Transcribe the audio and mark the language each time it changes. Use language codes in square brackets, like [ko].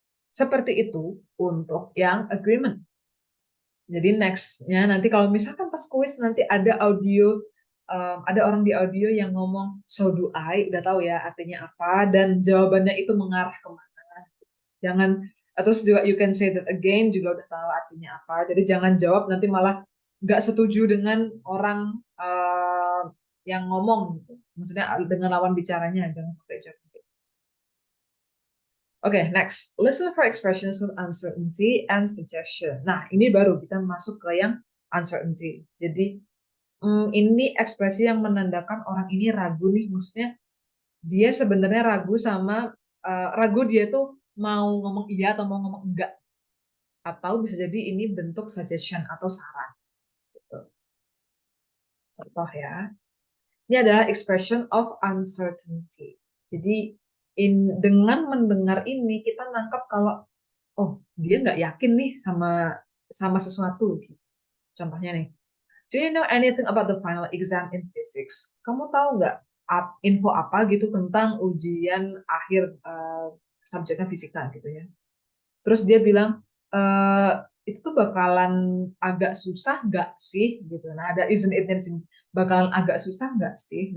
[id] Seperti itu untuk yang agreement. Jadi nextnya nanti kalau misalkan pas kuis nanti ada audio, ada orang di audio yang ngomong [en] so do I, [id] udah tahu ya artinya apa dan jawabannya itu mengarah kemana. Jangan terus juga [en] you can say that again [id] juga udah tahu artinya apa. Jadi jangan jawab nanti malah nggak setuju dengan orang yang ngomong gitu. Maksudnya dengan lawan bicaranya jangan sampai jawab. Oke, next. [en] Listen for expressions of uncertainty and suggestion. [id] Nah, ini baru kita masuk ke yang uncertainty. Jadi, ini ekspresi yang menandakan orang ini ragu nih. Maksudnya, dia sebenarnya ragu sama, ragu dia tuh mau ngomong iya atau mau ngomong enggak. Atau bisa jadi ini bentuk suggestion atau saran. Gitu. Contoh ya. Ini adalah expression of uncertainty. Jadi, dengan mendengar ini kita nangkap kalau oh dia nggak yakin nih sama sesuatu. Contohnya nih, [en] do you know anything about the final exam in physics? [id] Kamu tahu nggak info apa gitu tentang ujian akhir subjeknya fisika gitu ya? Terus dia bilang itu tuh bakalan agak susah nggak sih gitu. Nah ada [en] isn't it- [id] nya di sini. Bakalan agak susah nggak sih?